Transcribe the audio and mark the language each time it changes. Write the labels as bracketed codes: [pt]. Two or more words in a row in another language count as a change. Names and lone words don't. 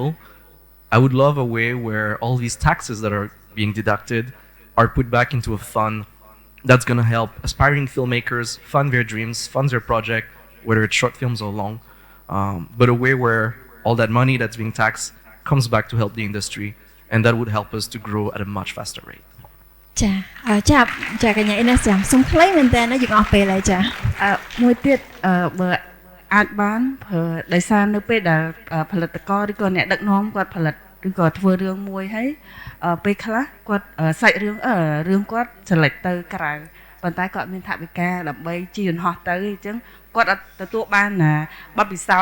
[en] I would love a way where all these taxes that are being deducted are put back into a fund that's going to help aspiring filmmakers fund their dreams, fund their project, whether it's short films or long, but a way where all that money that's being taxed comes back to help the industry, and that would help us to grow at a much faster rate. [km] ចាកញ្ញា Ines ចាំសូមខ្លីមែនតើយើងអស់ពេលហើយចា មួយទៀតបើអាចបានព្រោះដោយសារនៅពេលដែលផលិតករឬក៏អ្នកដឹកនាំគាត់ផលិតឬក៏ធ្វើរឿងមួយហើយពេលខ្លះគាត់សាច់ រឿងគាត់ select ទៅក្រៅប៉ុន្តែគាត់មានថវិកាដើម្បីជិះយន្តហោះទៅអញ្ចឹងគាត់អត់ទទួលបានបទពិសោធ